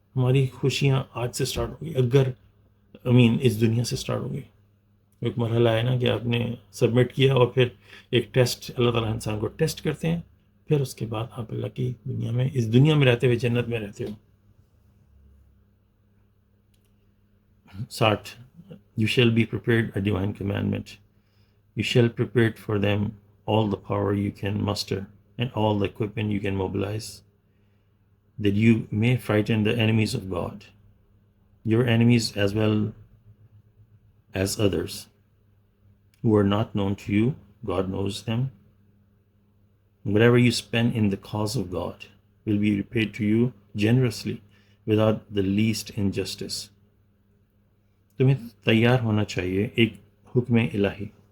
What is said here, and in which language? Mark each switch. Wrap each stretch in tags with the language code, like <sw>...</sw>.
<ur>ہماری خوشیاں آج سے سٹارٹ ہوگی, اگر اس دنیا سے سٹارٹ ہوگی. ایک مرحلہ ہے نا کہ آپ نے سبمٹ کیا اور پھر ایک ٹیسٹ, اللہ تعالیٰ انسان کو ٹیسٹ کرتے ہیں, پھر اس کے بعد آپ اللہ کی دنیا میں, اس دنیا میں رہتے ہوئے جنت میں رہتے ہو. 60.</ur> <en>You shall be prepared a divine commandment. You shall prepare for them all the power you can muster and all the equipment you can mobilize, that you may frighten the enemies of God, your enemies as well as others who are not known to you. God knows them. Whatever you spend in the cause of God will be repaid to you generously without the least injustice.</en> <ur>تمہیں تیار ہونا چاہیے ایک حکم الہی.</ur>